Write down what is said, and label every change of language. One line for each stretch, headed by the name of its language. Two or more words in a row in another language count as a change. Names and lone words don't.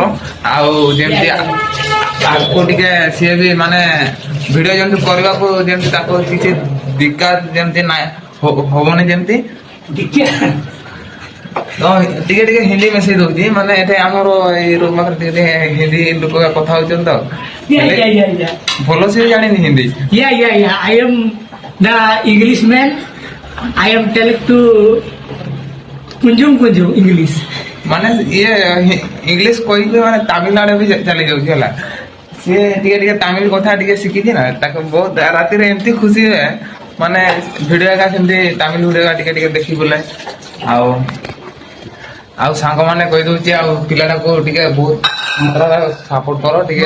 Odia: ଆଉ ଯେମିତି ଆଗକୁ ଟିକେ ସିଏ ବି ମାନେ ଭିଡିଓ ଯେମିତି କରିବାକୁ ଯେମିତି ତାକୁ କିଛି ଦିକ୍କତ ଯେମିତି ହବନି ଯେମିତି। ତ ଟିକେ ହିନ୍ଦୀ ମିଶେଇ ଦଉଛି, ମାନେ ଏଠି ଆମର ଏଇ ରୁମ୍ ପାଖରେ ଟିକେ ହିନ୍ଦୀ ଲୋକ କଥା ହଉଛନ୍ତି ତ। ଭଲ ସେ ଜାଣିନି ହିନ୍ଦୀ।
English: I am the Englishman. I am telling to Kunjum English.
Odia: ମାନେ ଇଏ ଇଂଲିଶ କହିକି ମାନେ ତାମିଲନାଡୁ ବି ଚାଲି ଯାଉଛି ହେଲା। ସିଏ ଟିକେ ତାମିଲ କଥା ଟିକେ ଶିଖିଛି ନା, ତାକୁ ବହୁତ ରାତିରେ ଏମିତି ଖୁସି ହୁଏ ମାନେ ଭିଡିଓ ଏକା ସେମିତି ତାମିଲ ଭିଡିଓ ଟିକେ ଦେଖି ବୋଲେ। ଆଉ ଆଉ ସାଙ୍ଗମାନେ କହିଦଉଛି ଆଉ ପିଲାଟାକୁ ଟିକେ ବହୁତ ମାତ୍ରାରେ ସପୋର୍ଟ କର ଟିକେ।